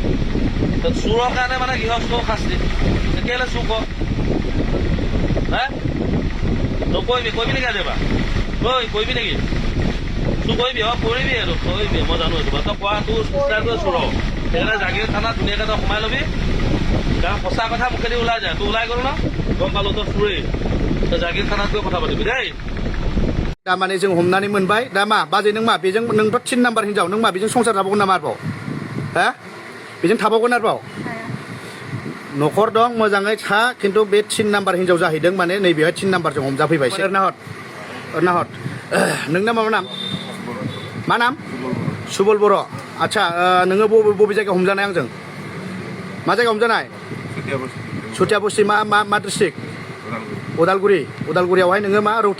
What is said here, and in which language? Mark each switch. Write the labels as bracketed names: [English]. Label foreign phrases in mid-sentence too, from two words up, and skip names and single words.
[Assamese] গম পাৱ চোৰৰ কাৰণে মানে গৃহস্থ শাস্তি কেলে চুৰ কৰ হে নকৰিবি কৰিবি নেকি আজি এবাৰ ঐ কৰিবি নেকি চুৰ কৰিবি কৰিবি এইটো কৰিবি মই জানো এইটো তই কোৱা তোৰ চিষ্টাৰটোৱে চোৰ সেইকাৰণে জাগিৰ থানাত ধুনীয়াকৈ তই সোমাই ল'বি কাৰণ সঁচা কথা মুখেদি ওলাই যায় তোৰ ওলাই গ'ল ন গম পালোঁ তই চোৰেই তই জাগিৰ থানাত গৈ কথা পাতিবি দেই [Bodo] दा माने जों हमनानै मोनबाय दा मा बाजै नों मा बेजों नोंथ' 3 नाम्बार हिनजाव नों मा बेजों संसार जाबावगोन नामा आरोबाव हा बेजों थाबावगोन आरोबाव न'खर दं मोजाङै था खिन्थु बे 3 नाम्बार हिनजाव जाहैदों माने नैबेहाय 3 नाम्बारजों हमजाफैबाय ओरना हट नोंना मा नाम मा नाम सुबल बर' आच्छा नोङो बबे जायगायाव हमजानाय आंजों मा जायगायाव हमजानाय सुतिया बस्ति मा डिस्ट्रिक्ट उदालगुरियावहाय नोङो मा रौता